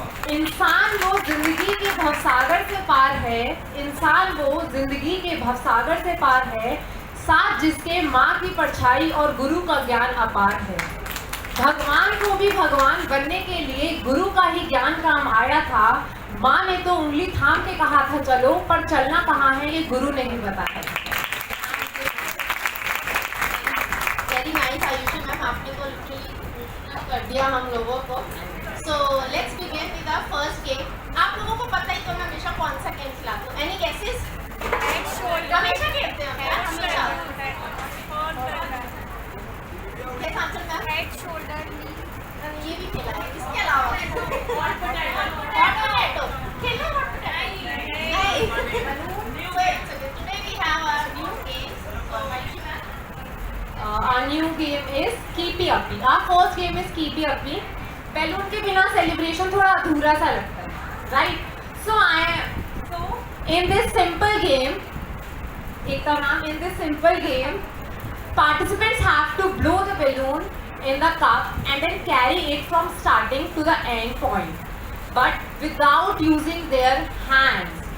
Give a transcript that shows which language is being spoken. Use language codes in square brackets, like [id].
[hi] इंसान वो जिंदगी के भवसागर से पार है, इंसान वो जिंदगी के भवसागर से पार है, साथ जिसके माँ की परछाई और गुरु का ज्ञान अपार है। भगवान को भी भगवान बनने के लिए गुरु का ही ज्ञान काम आया था। माँ ने तो उंगली थाम के कहा था चलो, पर चलना कहाँ है ये गुरु ने ही बताया। [en] Very nice, Ayushi ma'am, [hi] आपने तो [en] literally [hi] कर दिया हम लोगों को। [en] So let's begin with our first game. [hi] आप लोगों को पता ही तो मैं हमेशा कौन सा गेम खिलाती हूँ। [en] Any guesses? [hi] हमेशा खेलते हैं क्या? हमेशा क्या आंसर था? हेड शोल्डर नी। ये भी खेला है। इसके अलावा हॉट पोटैटो खेलना। हॉट पोटैटो नहीं। [en] So today we have our new game. So Maisha ma'am, Our new game is Keepy Uppy. Our first game is Keepy Uppy. [hi] Balloon के बिना सेलिब्रेशन थोड़ा अधूरा सा लगता है, right? [en] So in this simple game, Ekta ma'am, in this simple game, participants have to blow the balloon in the cup and then carry it from starting to the end point, but without using their hands.